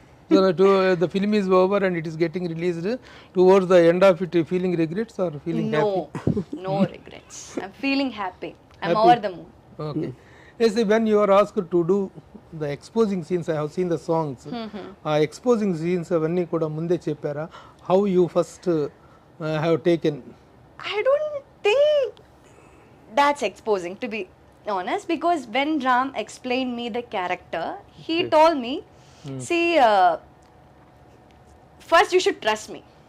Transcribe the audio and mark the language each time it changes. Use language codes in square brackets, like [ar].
[en] So the film is over and it is getting released. Towards the end of it, feeling regrets or feeling happy? No regrets. I'm feeling happy. I'm over the moon. Okay. Yes, when you are asked to do the exposing scenes, I have seen the songs. [te] Exposing scenes అవన్నీ కూడా ముందే చెప్పారా? [en] How you first have taken? I don't think that's exposing, to be honest, because when Ram explained me the character, he told me, see, first you should trust me.